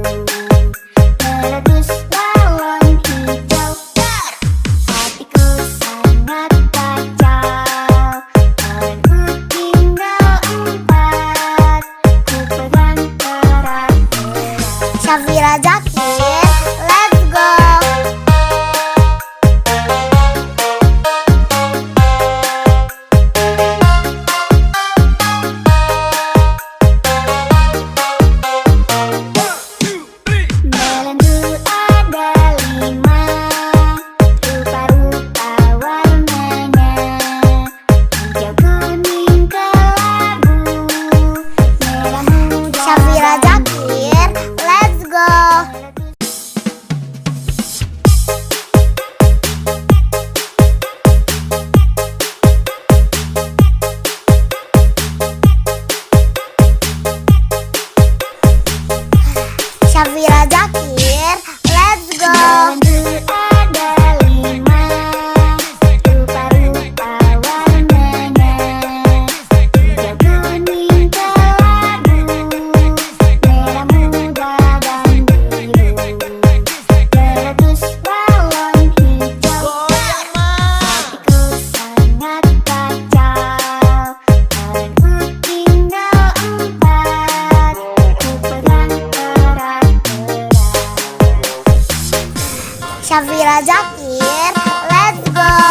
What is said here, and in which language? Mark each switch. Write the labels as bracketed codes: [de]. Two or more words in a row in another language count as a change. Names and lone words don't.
[id] Meletus balon hijau, hatiku sangat kacau. Kawanku tinggal 4, ku pegang erat-erat. Syafira Zakir, [en] let's go. [id] Melendu ada 5 rupa-rupa warnanya, hijau, kuning, kelabu, merah muda. Syafira Zakir, [en] let's go. Syafira Zakir, let's go. [id] Melendu ada 5 rupa-rupa warnanya, hijau, kuning, kelabu, merah muda dan biru. Meletus balon hijau, hatiku sangat kacau. Kawanku tinggal 4, ku pegang erat-erat. Syafira Zakir, [en] let's go.